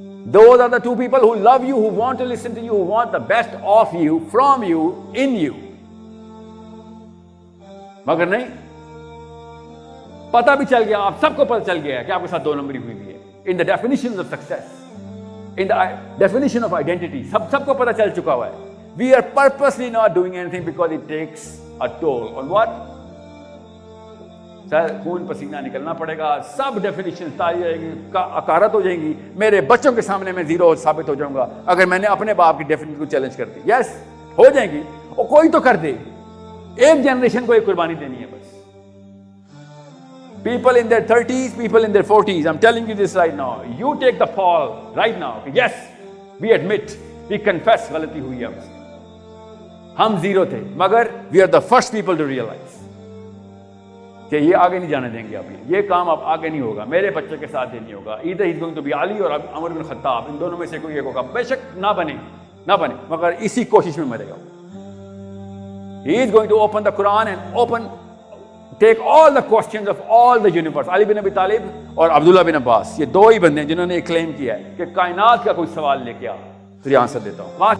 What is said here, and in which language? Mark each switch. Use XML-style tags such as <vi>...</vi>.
<en>Those are the two people who love you, who want to listen to you, who want the best of you, from you, in you.</en> <ur>مگر نہیں, پتہ بھی چل گیا, آپ سب کو پتہ چل گیا کہ آپ کے ساتھ 2 نمبری ہوئی ہے.</ur> <en>In the definitions of success, in the definition of identity,</en> <ur>سب کو پتہ چل چکا ہوا ہے.</ur> <en>We are purposely not doing anything because it takes a toll on what?</en> <ur>سر خون پسینہ نکلنا پڑے گا, سب ڈیفینیشن تاری رہے گی, اکارت ہو جائیں گی, میرے بچوں کے سامنے میں زیرو ثابت ہو جاؤں گا اگر میں نے اپنے باپ کی ڈیفینیشن کو چیلنج کر دی. یس ہو جائیں گی, اور کوئی تو کر دے, ایک جنریشن کو ایک قربانی دینی ہے بس.</ur> <en>People in their 30s, people in their 40s, I'm telling you this right now. You take the fall right now. Yes, we admit, we confess</en> <ur>غلطی ہوئی ہے ہم سے. ہم زیرو تھے, مگر</ur> <en>we are the first people to realize</en> <ur>کہ یہ آگے نہیں جانے دیں گے. ابھی یہ کام اب آگے نہیں ہوگا, میرے بچے کے ساتھ یہ نہیں ہوگا.</ur> <en>Either he's going to be</en> <ur>علی اور عمر بن خطاب, ان دونوں میں سے کوئی ایک ہوگا. بے شک نہ بنے مگر اسی کوشش میں مرے گا.</ur> <en>He is going to open the Quran and take all the questions of all the universe.</en> <ur>علی بن ابی طالب اور عبداللہ بن عباس, یہ 2 ہی بندے ہیں جنہوں نے کلیم کیا ہے کہ کائنات کا کوئی سوال لے کے آ, تو یہ آنسر دیتا ہوں.</ur>